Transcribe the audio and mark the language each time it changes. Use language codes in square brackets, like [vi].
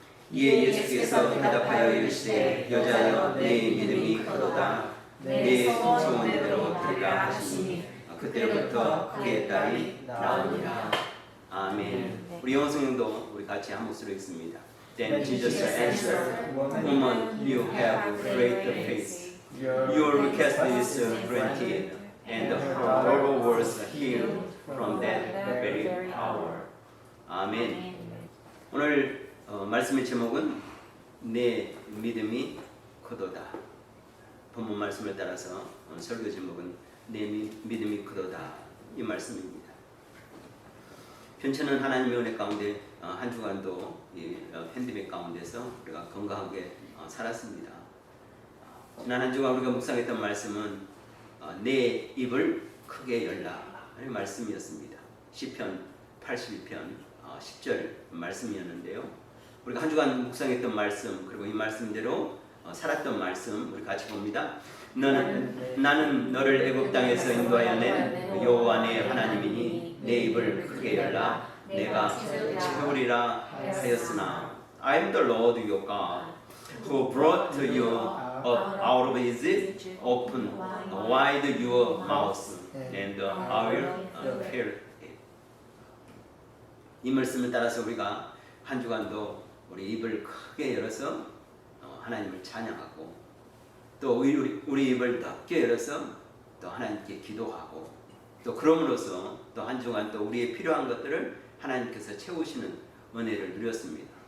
[ko] 이에 예수께서 대답하여 이르시되 여자여 내 믿음이 크도다. 내 소원대로 되리라 하시니 그때부터 그의 딸이 나으니라. 아멘. 우리 영어 성경도 우리 같이 한 목소리로 읽습니다. [en] Then Jesus answered, Woman, you have great faith. Your request is granted, and her daughter was healed from that very hour. [ko] 아멘. 오늘 말씀의 제목은 내 믿음이 크도다. 본문 말씀을 따라서 설교 제목은 내 믿음이 크도다 이 말씀입니다. 편찮은 하나님의 은혜 가운데 한 주간도 이 팬데믹 가운데서 우리가 건강하게 살았습니다. 지난 한 주간 우리가 묵상했던 말씀은 내 입을 크게 열라 이 말씀이었습니다. 시편 81편 10절 말씀이었는데요. 우리가 한 주간 묵상했던 말씀 그리고 이 말씀대로 살았던 말씀 우리 같이 봅니다. 나는 너를 애굽 땅에서 인도하여 낸 여호와 내 하나님이니 내 입을 크게 열라 내가 채우리라 하였으나 [en] I am the Lord your God who brought you up out of Egypt. Open wide your mouth and I will fill it. [ko] 이 말씀을 따라서 우리가 한 주간도 우리 입을 크게 열어서 하나님을 찬양하고 또 우리 입을 넓게 열어서 또 하나님께 기도하고 또 그럼으로써 또 한 주간 또 우리의 필요한 것들을 하나님께서 채우시는 은혜를 누렸습니다.